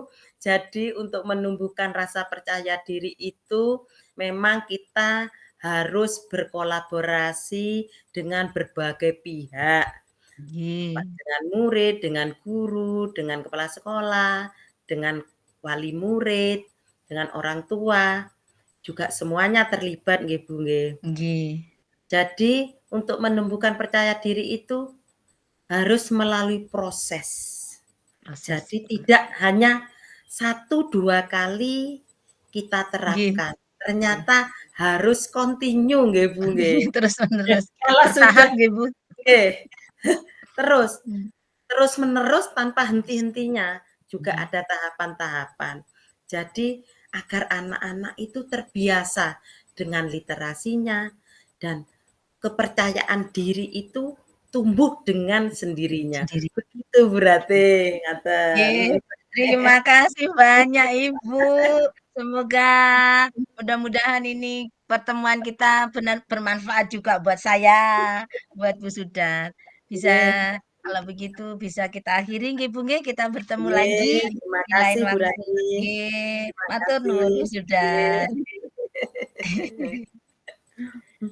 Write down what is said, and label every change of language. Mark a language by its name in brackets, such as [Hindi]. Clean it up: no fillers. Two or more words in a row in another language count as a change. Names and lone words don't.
[Indonesian] Jadi untuk menumbuhkan rasa percaya diri itu memang kita harus berkolaborasi dengan berbagai pihak, Nggih, dengan murid, dengan guru, dengan kepala sekolah, dengan wali murid, dengan orang tua, juga semuanya terlibat nggih Bu nggih. nggih. Jadi untuk menumbuhkan percaya diri itu harus melalui proses. Proses. Jadi tidak hanya satu 2 kali kita Nggih, terapkan, nggih. ternyata harus continue nggih Bu nggih. Terus-menerus, Kalau bertahap sudah nggih, Bu? nggih, terus Mmm, terus-menerus tanpa henti-hentinya, juga nggih, ada tahapan-tahapan. Jadi agar anak-anak itu terbiasa dengan literasinya dan kepercayaan diri itu tumbuh dengan sendirinya. sendiri. Begitu berarti, ngaten. Oke, terima kasih banyak Ibu. Semoga mudah-mudahan ini pertemuan kita benar bermanfaat juga buat saya, buat Bu Sudar. Bisa Nggih, kalau begitu bisa kita akhiri nggih Bu nggih, kita bertemu lagi nggih, terima di lain kasih Bu waktu. Rati. Nggih, Terima [Javanese] matur [Indonesian] kasih. [Javanese] nuwun Bu [Indonesian] Nggih. Sudar.